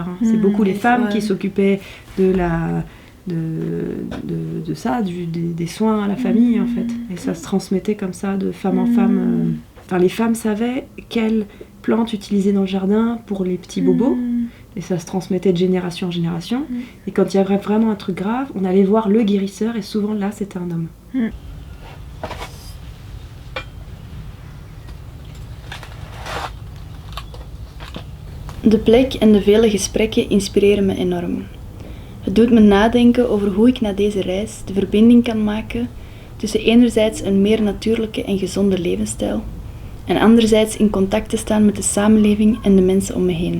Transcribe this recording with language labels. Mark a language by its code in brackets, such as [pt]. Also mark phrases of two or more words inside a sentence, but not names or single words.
[fr] C'est beaucoup les femmes qui s'occupaient de la... de ça, des soins à la famille en fait. Et ça se transmettait comme ça de femme en femme. Enfin, les femmes savaient quelles plantes utiliser dans le jardin pour les petits bobos. Et ça se transmettait de génération en génération. Et quand il y avait vraiment un truc grave, on allait voir le guérisseur et souvent là c'était un homme. [nl] De plek en de vele gesprekken inspireren me enorm. Het doet me nadenken over hoe ik na deze reis de verbinding kan maken tussen enerzijds een meer natuurlijke en gezonde levensstijl en anderzijds in contact te staan met de samenleving en de mensen om me heen.